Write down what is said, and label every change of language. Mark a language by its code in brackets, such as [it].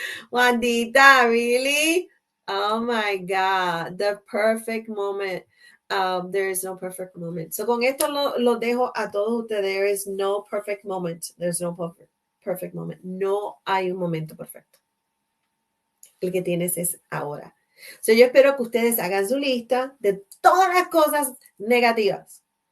[en] Juanita, really? Oh my God. The perfect moment. There is no perfect moment. [es] So con esto lo dejo a todos ustedes. [en] There is no perfect moment. There's no perfect moment. [es] No hay un momento perfecto. El que tienes es ahora. So yo espero que ustedes hagan su lista de todas las cosas negativas.